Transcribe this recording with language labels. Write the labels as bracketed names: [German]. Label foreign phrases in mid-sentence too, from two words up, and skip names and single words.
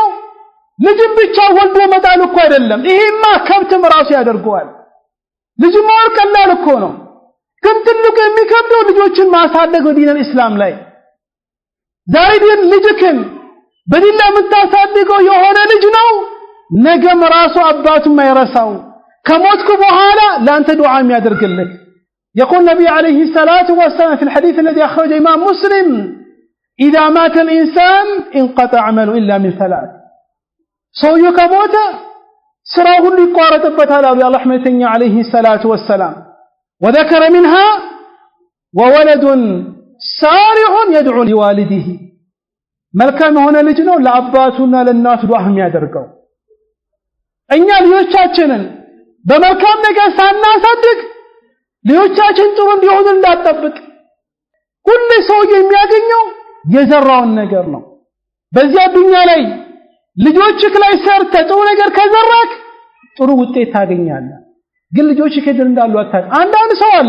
[Amharic] ልጅም ብቻ ወልዶ መጣል እኮ አይደለም። ይሄማ ከብትም ራሱ ያደርገዋል። ልጅ መውለድ ቀላል እኮ ነው። ግን ትልቁ የሚከብደው ልጆችን ማሳደግ በዲን እስላም ላይ ዛሬ ግን ልጅክን በዲን የምታሳድገው የሆነ ልጅ ነው ነገም ራሱ አባቱን ማይረሳው ከሞትኩ በኋላ ላንተ ዱዓ የሚያደርግልህ [Arabic] يقول النبي عليه الصلاة والسلام في الحديث الذي أخرجه الإمام مسلم إذا مات الإنسان انقطع عمله إلا من ثلاث [Amharic] ሰውየው ከሞተ ስራው ሁሉ ይቋረጥበታል አሉ የአላህ መልእክተኛ [Arabic] عليه الصلاة والسلام وذكر منها وولد صالح يدعو لوالده [Amharic] መልካም የሆነ ልጅ ነው ለአባቱና ለእናቱ ዱዓ የሚያደርገው። እኛ ልጆቻችንን በመልካም ነገር ሳናሳድግ ልጆቻችን ጥሩ እንዲሆኑ እንዳትጠብቅ። ሁሉ ሰው የሚያገኘው የዘራውን ነገር ነው። በዚያ ዱንያ ላይ ልጆችክ ላይ ሰርተ ጥሩ ነገር ከዘራክ ጥሩ ውጤት ታገኛለህ። ግን ልጆችክ ከድር እንዳሉ አታውቅ። አንዳንድ ሰው አለ